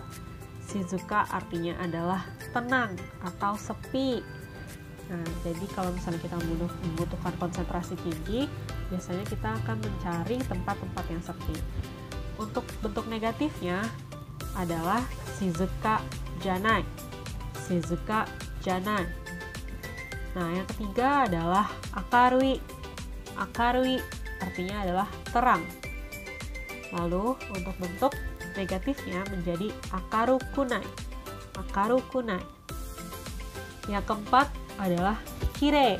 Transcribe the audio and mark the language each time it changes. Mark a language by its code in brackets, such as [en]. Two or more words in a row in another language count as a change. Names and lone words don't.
[id] Shizuka artinya adalah tenang atau sepi. Nah, jadi kalau misalnya kita membutuhkan konsentrasi tinggi, biasanya kita akan mencari tempat-tempat yang sepi. Untuk bentuk negatifnya adalah [ja] 静かじゃない. 静かじゃない. [id] Nah, yang ketiga adalah akarui. Akarui artinya adalah terang. Lalu untuk bentuk negatifnya menjadi akarukunai. Akarukunai. Yang keempat adalah kire.